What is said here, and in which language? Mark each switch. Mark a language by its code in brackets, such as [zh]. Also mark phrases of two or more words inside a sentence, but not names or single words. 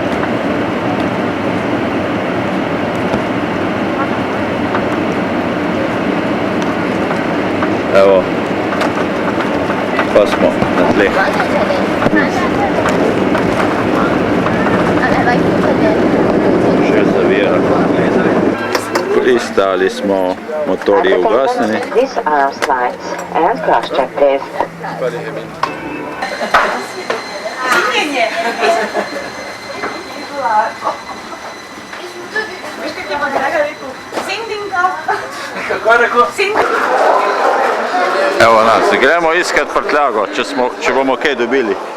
[sl] Evo, pa smo na tleh. Še zavira. Pristali smo, motorji ugasnjeni. [en] These are our slides and cross-check please. [sl] Evo nas, gremo iskat prtljago, če bomo kaj dobili.